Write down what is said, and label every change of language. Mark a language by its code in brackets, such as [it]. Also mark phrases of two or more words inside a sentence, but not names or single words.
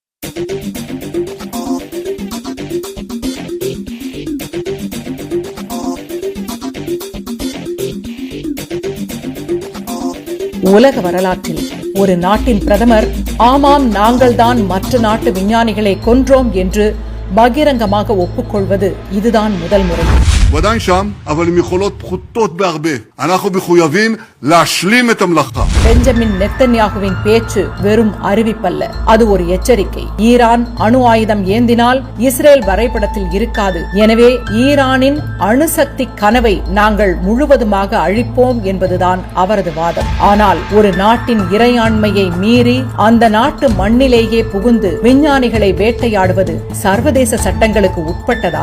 [ta] உலக வரலாற்றில் ஒரு நாட்டின் பிரதமர் ஆமாம் நாங்கள்தான் மற்ற நாட்டு விஞ்ஞானிகளை கொன்றோம் என்று பகிரங்கமாக ஒப்புக்கொள்வது இதுதான் முதல் முறை. [he] ודאי שם, אבל עם יכולות פחותות בהרבה. אנחנו מחויבים להשלים את המלאכה. [ta] பெஞ்சமின் நெத்தன்யாகுவின் பேச்சு வெறும் அறிவிப்பல்ல, அது ஒரு எச்சரிக்கை. ஈரான் அணு ஆயுதம் ஏந்தினால் இஸ்ரேல் வரைபடத்தில் இருக்காது. எனவே ஈரானின் அணுசக்தி கனவை நாங்கள் முழுவதுமாக அழிப்போம் என்பதுதான் அவரது வாதம். ஆனால் ஒரு நாட்டின் இறையாண்மையை மீறி அந்த நாட்டு மண்ணிலேயே புகுந்து விஞ்ஞானிகளை வேட்டையாடுவது சர்வதேச சட்டங்களுக்கு உட்பட்டதா?